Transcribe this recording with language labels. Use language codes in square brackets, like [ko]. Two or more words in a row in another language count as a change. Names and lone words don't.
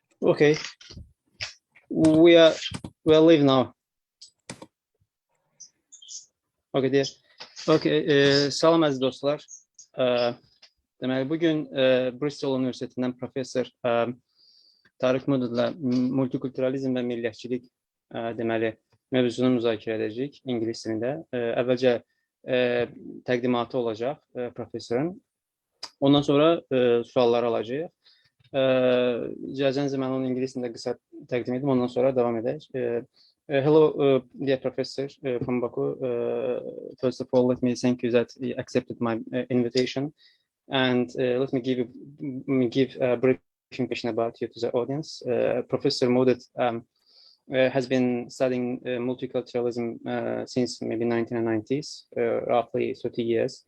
[en] Okay, we are live now. Okay, dear. [az] Okay, salam əziz dostlar. Deməli, bugün Bristol Universitetindən professor Tariq Modoodla multikulturalizm və millətçilik deməli mövzunu müzakirə edəcəyik ingilis dilində. Əvvəlcə təqdimatı olacaq professorun. Ondan sonra suallar alacağıq. İcazənizlə mən onu ingilis dilində qısa təqdim edim, ondan sonra davam edək. [en] Hello, dear professor from Baku. First of all, let me thank you that you accepted my invitation, and let me give a brief impression about you to the audience. Professor Modood has been studying multiculturalism since maybe 1990s, roughly 30 years.